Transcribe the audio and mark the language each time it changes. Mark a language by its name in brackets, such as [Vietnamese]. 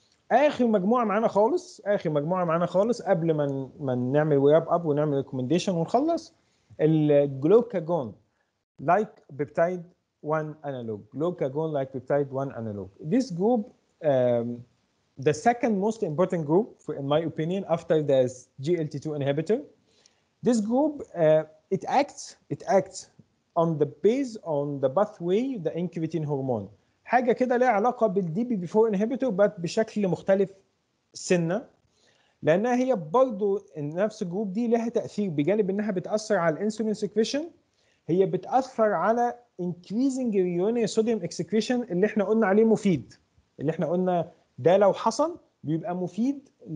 [Arabic] اخر مجموعه معانا خالص قبل ما نعمل وياب اب ونعمل ريكومنديشن ونخلص، الجلوكاجون [English] like peptide 1 analog, Glucagon-Like peptide 1 analog. This group, the second most important group, in my opinion, after the GLT2 inhibitor. This group, it acts on the pathway, the incretin hormone. [Arabic] حاجة كده لها علاقة بالDPP4 inhibitor بس بشكل مختلف سنة، لأنها هي برضو نفس الجروب دي لها تأثير بجانب إنها بتأثر على الانسولين سكريشن، هي بتأثر على [English] increasing urinary sodium excretion [Arabic] اللي احنا قلنا عليه مفيد، اللي احنا قلنا ده لو حصل بيبقى مفيد